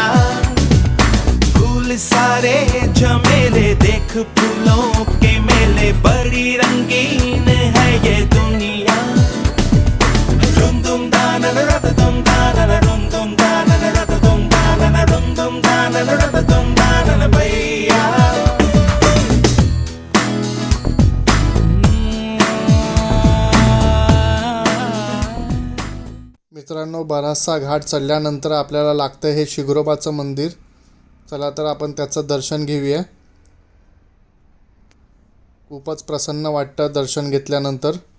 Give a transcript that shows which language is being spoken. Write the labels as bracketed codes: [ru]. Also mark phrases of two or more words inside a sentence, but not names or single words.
[hi] फूल सारे झमेले देख फूलों के मेले बड़ी रंगीन है ये दुनिया। रुम दुम दाना रत दुम दाना रुम दुम दाना रत दुम दाना रुम दुम दाना रत दुम दाना भैया। [mr] मित्रांनो, बराचसा घाट चढल्यानंतर आपल्याला लागतं हे शिग्रोबाचं मंदिर. चला तर आपण त्याचं दर्शन घेऊया. खूपच प्रसन्न वाटतं दर्शन घेतल्यानंतर.